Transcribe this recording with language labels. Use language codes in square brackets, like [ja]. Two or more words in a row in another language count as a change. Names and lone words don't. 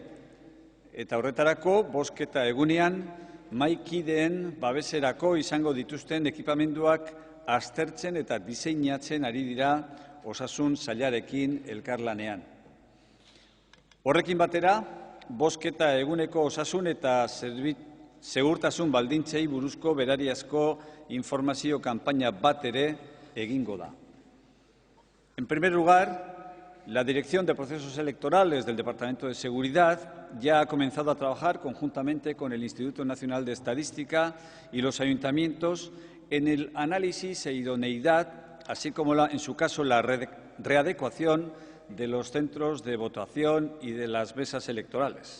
[eu] Eta horretarako bozketa egunean mahaikideen babeserako izango dituzten ekipamenduak aztertzen eta diseinatzen ari dira osasun sailarekin elkarlanean. Horrekin batera, bozketa eguneko osasun eta segurtasun baldintzei buruzko berariazko informazio kanpaina bat ere egingo da. [es] En primer lugar, la Dirección de Procesos Electorales del Departamento de Seguridad ya ha comenzado a trabajar conjuntamente con el Instituto Nacional de Estadística y los ayuntamientos en el análisis e idoneidad, así como, en su caso, la readecuación de los centros de votación y de las mesas electorales.